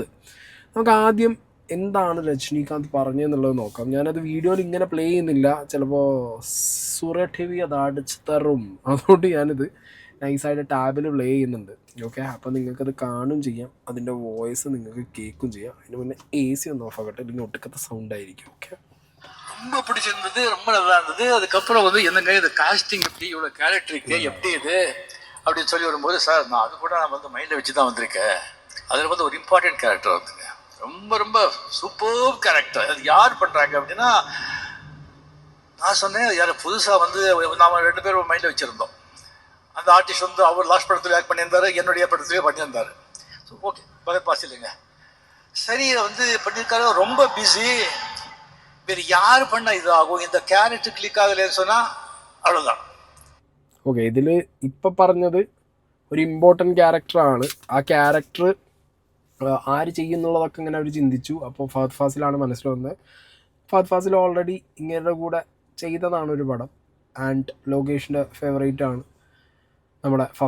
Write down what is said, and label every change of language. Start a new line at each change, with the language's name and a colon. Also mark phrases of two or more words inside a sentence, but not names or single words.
Malayalam: നമുക്ക് ആദ്യം എന്താണ് രജനീകാന്ത് പറഞ്ഞതെന്നുള്ളത് നോക്കാം. ഞാനത് വീഡിയോയിൽ ഇങ്ങനെ പ്ലേ ചെയ്യുന്നില്ല, ചിലപ്പോൾ സൂററ്റ് ഹെവി അത് അടിച്ച് തരും, അതുകൊണ്ട് ഞാനിത് നൈസായിട്ട് ടാബിൽ പ്ലേ ചെയ്യുന്നുണ്ട്. ഓക്കെ, അപ്പോൾ നിങ്ങൾക്കത് കാണും ചെയ്യാം, അതിൻ്റെ വോയിസ് നിങ്ങൾക്ക് കേൾക്കും ചെയ്യാം. അതിന് മുന്നേ AC ഒന്ന് ഓഫ് ആകട്ടെ, അല്ലെങ്കിൽ ഒട്ടുക്കത്തെ സൗണ്ട് ആയിരിക്കും. ഓക്കെ,
Tamil: ரொம்ப பிடிச்சிருந்தது, ரொம்ப நல்லா இருந்தது. அதுக்கப்புறம் என்னங்க இது காஸ்டிங் எப்படி, இவ்வளோ கேரக்டருக்கு எப்படி இது அப்படின்னு சொல்லி வரும்போது, சார் நான் அது மைண்டில் வச்சு தான் வந்திருக்கேன். அதில் ஒரு இம்பார்ட்டன்ட் கேரக்டர் வந்துங்க, ரொம்ப ரொம்ப சூப்பர் கேரக்டர். அது யார் பண்ணுறாங்க அப்படின்னா, நான் சொன்னேன் யார் புதுசாக நாம் 2 பேரும் மைண்டில் வச்சுருந்தோம். அந்த ஆர்டிஸ்ட் அவர் லாஸ்ட் படத்தில் ஆக்ட் பண்ணியிருந்தார், என்னுடைய படத்துலேயே பண்ணியிருந்தார். ஸோ ஓகே, பகத் பாஸ் இல்லைங்க, சரி பண்ணியிருக்காரு, ரொம்ப பிஸி, வேறு யார் பண்ண இதாகும், இந்த கேரக்டர் கிளிக் ஆகலைன்னு சொன்னால் அவ்வளோதான்.
Malayalam: ഓക്കെ, ഇതിൽ ഇപ്പം പറഞ്ഞത് ഒരു ഇമ്പോർട്ടൻറ്റ് ക്യാരക്ടറാണ്. ആ ക്യാരക്ടർ ആര് ചെയ്യുന്നുള്ളതൊക്കെ ഇങ്ങനെ അവർ ചിന്തിച്ചു. അപ്പോൾ ഫഹദ് ഫാസിലാണ് മനസ്സിൽ വന്നത്. ഫഹദ് ഫാസിൽ ഓൾറെഡി ഇങ്ങനെയുടെ കൂടെ ചെയ്തതാണ് ഒരു പടം. ആൻഡ് ലോകേഷിൻ്റെ ഫേവറേറ്റ് ആണ് നമ്മുടെ ഫഫ.